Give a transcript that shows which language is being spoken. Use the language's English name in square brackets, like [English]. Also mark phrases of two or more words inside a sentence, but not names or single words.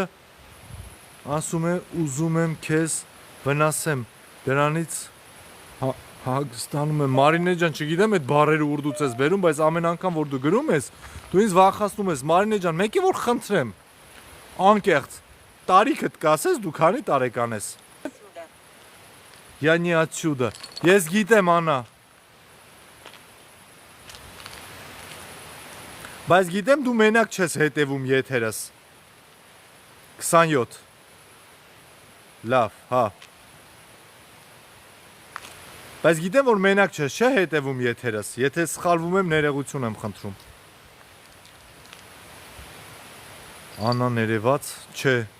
[Armenian] ասում է ուզում եմ քեզ վնասեմ, դրանից հագստանում եմ, Մարինե ջան, չգիտեմ այդ բառերը ուրդուց ես բերում, բայց ամեն անգամ որ դու գրում ես, դու ինձ վախացնում ես, Մարինե ջան, մեկի որ խնդրեմ, անկեղծ, տարիքդ կասես, դու քանի տարեկան ես։ [Russian] Отсюда. Я не отсюда, [Armenian] ես գիտեմ, Անա։ Բայց գիտեմ դու մենակ չես հետևում եթերս։ 27 Լավ, հա։ Բայց գիտեմ որ մենակ չես, չէ՞ հետևում եթերս։ Եթե սխալվում եմ, ներողություն եմ խնդրում։ Անա ներևած, չէ։